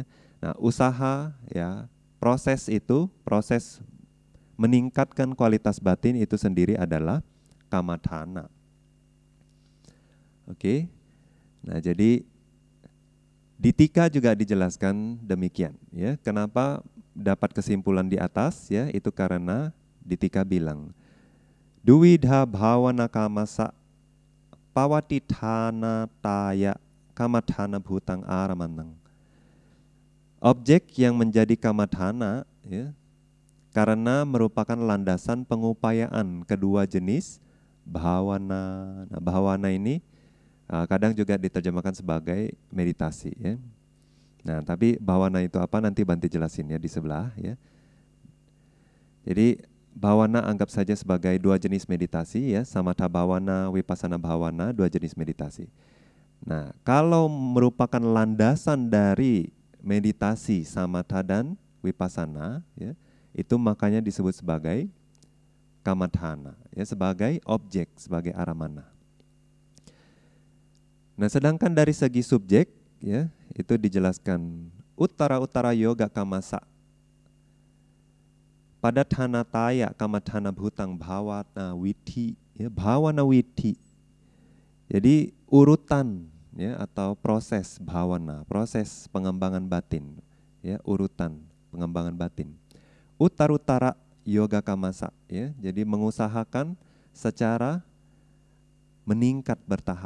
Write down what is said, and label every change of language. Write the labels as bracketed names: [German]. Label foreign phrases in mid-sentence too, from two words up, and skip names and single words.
[Indonesian] Nah, usaha, ya, proses itu, proses meningkatkan kualitas batin itu sendiri adalah kamathana. Oke. Nah, jadi di Tika juga dijelaskan demikian, ya. Kenapa dapat kesimpulan di atas, ya? Itu karena di Tika bilang [Pali] duwidha bhavana kamasa pawatithana taya kamathana bhutang aramanang. [Indonesian] Objek yang menjadi kamathana, ya, karena merupakan landasan pengupayaan kedua jenis bhavana. Nah, bhavana ini kadang juga diterjemahkan sebagai meditasi, ya. Nah, tapi bhavana itu apa nanti Bante jelasin ya di sebelah, ya. Jadi bhavana anggap saja sebagai dua jenis meditasi, ya, [Pali] samatha bhavana, vipassana bhavana, [Indonesian] dua jenis meditasi. Nah, kalau merupakan landasan dari meditasi samatha dan vipassana, ya, itu makanya disebut sebagai kamathana, ya, sebagai objek, sebagai aramana. Nah, sedangkan dari segi subjek, ya, itu dijelaskan [Pali] uttara yoga kamasa pada thanataya kamathana bhutang bhavana witi, ya, bhavana witi. [Indonesian] Jadi urutan, ya, atau proses bhavana, proses pengembangan batin, ya, urutan pengembangan batin. [Pali] Uttara yoga kamasa, [Indonesian] ya, jadi mengusahakan secara meningkat bertahap.